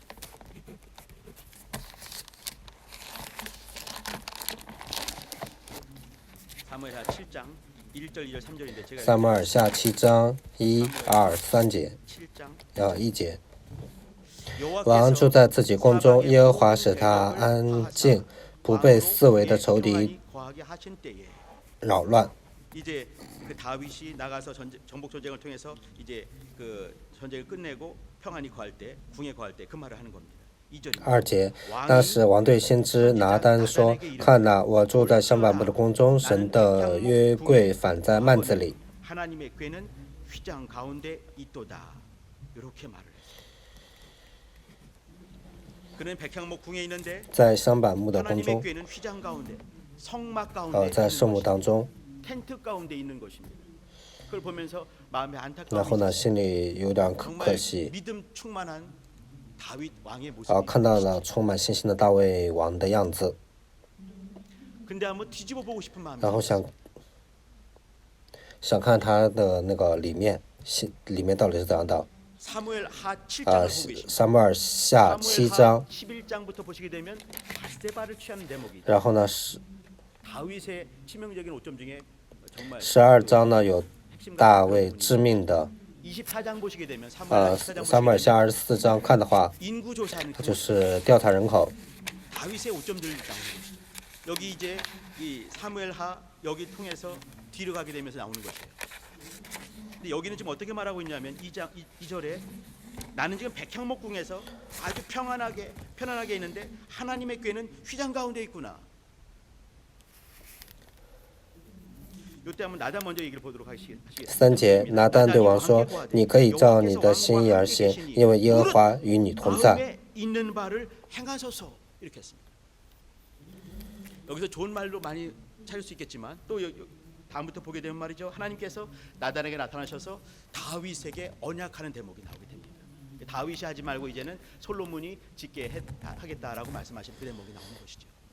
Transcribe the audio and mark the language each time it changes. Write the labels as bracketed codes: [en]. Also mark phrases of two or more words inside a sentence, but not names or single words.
[zh] 撒母耳下7章1、2、3节，1节。王住在自己宫中，耶和华使他安静，不被四围的仇敌扰乱。 [ko] 이제 그 다윗이 나가서 정복 전쟁을 통해서 이제 그 전쟁을 끝내고 평안히 거할 때, 궁에 거할 때 그 말을 하는 겁니다. [zh] 2 节，那时王对先知拿单说：“看哪，我住在香柏木的宫中，神的约柜反在幔子里。” [ko] 하나님의 궤는 휘장 가운데 있도다. 이렇게 말을 했어요. 그는 백향목 궁에 있는데 [zh] 在香柏木的宫中， [ko] 하나님의 궤는 휘장 가운데, 성막 가운데, [zh] 在圣幕当中。 [ko] 텐트 가운데 있는 것입니다. 그걸 보면서 마음에 [zh] 然后呢，心里有点可惜。 [ko] 믿음 충만한 다윗 왕의 모습. [zh] 看到了充满信心的大卫王的样子。 [ko] 근데 한번 뒤집어 보고 싶은 마음이. [zh] 然后想看他的那个里面到底是怎样的。 [ko] 사무엘 하 7장을 보고 계십니다. [zh] 撒母耳下7章， [ko] 11장부터 보시게 되면 바세바를 취하는 대목이 있죠. [zh] 然后呢是 [ko] 다윗의 치명적인 오점 중에 정말 [zh] 12章呢有大卫致命的， [ko] 24장 보시게 되면 사무엘 24장 撒母耳 보시게 下 되면 [zh] 24章看的话， [ko] 인구 조사하는 [zh] 它就是调查人口。 [ko] 다윗의 오점들을 나오는 거죠. 여기 이제 이 사무엘하 여기 통해서 뒤로 가게 되면서 나오는 것이에요. 근데 여기는 지금 어떻게 말하고 있냐면 2절에 나는 지금 백향목궁에서 아주 편안하게 있는데 하나님의 궤는 휘장 가운데 있구나. 이때 한번 나단 먼저 얘기를 보도록 하시겠습니다. [zh] 3 节，拿单对王说：“你可以照你的心意而行，因为耶和华与你同在。” [ko] 마음에 있는 바를 행하소서 이렇게 했습니다. 여기서 좋은 말로 많이 찾을 수 있겠지만 또 다음부터 보게 되면 말이죠. 하나님께서 나단에게 나타나셔서 다윗에게 언약하는 대목이 나오게 됩니다. 다윗이 하지 말고 이제는 솔로몬이 짓게 하겠다라고 말씀하신 그 대목이 나오는 것이죠.